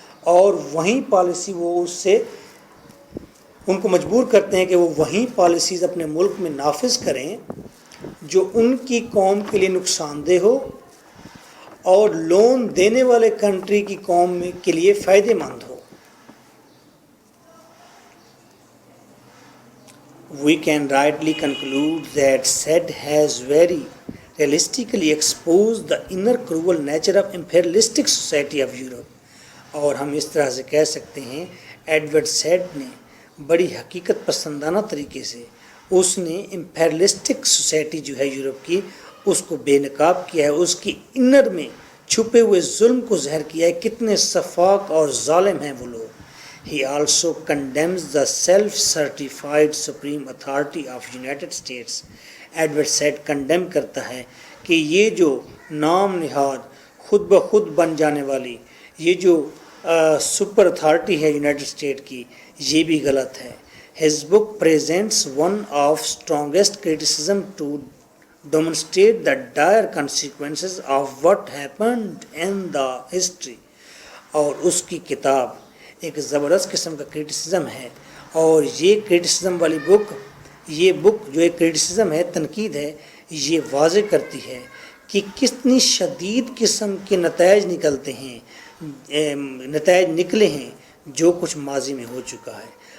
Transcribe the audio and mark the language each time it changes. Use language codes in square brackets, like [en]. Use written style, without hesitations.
[ur] اور وہیں پالیسی وہ اس سے ان کو مجبور کرتے ہیں کہ وہ وہیں پالیسیز اپنے ملک میں نافذ کریں جو ان کی قوم کے لیے نقصان دہ ہو اور لون دینے والے کنٹری کی قوم میں کے لیے فائدے مند ہو. [en] We can rightly conclude that SAID has very realistically exposed the inner cruel nature of imperialistic society of Europe. [ur] اور ہم اس طرح سے کہہ سکتے ہیں ایڈورڈ سیڈ نے بڑی حقیقت پسندانہ طریقے سے اس نے امپیرلسٹک سوسائٹی جو ہے یورپ کی اس کو بے نقاب کیا ہے, اس کی انر میں چھپے ہوئے ظلم کو ظاہر کیا ہے. کتنے سفاک اور ظالم ہیں وہ لوگ. [en] He also condemns the self-certified supreme authority of United States. [ur] Edward sad condemn کرتا ہے کہ یہ جو نام نہاد خود بخود بن جانے والی یہ جو سپر اتھارٹی ہے یونائٹڈ اسٹیٹ کی, یہ بھی غلط ہے. [en] His book presents one of strongest criticism to demonstrate the dire consequences of what happened in the history. [ur] اور اس کی کتاب ایک زبردست قسم کا کرٹیسزم ہے, اور یہ کرٹیسزم والی بک, یہ بک جو ایک کرٹیسزم ہے, تنقید ہے, یہ واضح کرتی ہے کہ کتنی شدید قسم کے نتائج نکلتے ہیں, نتائج نکلے ہیں جو کچھ ماضی میں ہو چکا ہے.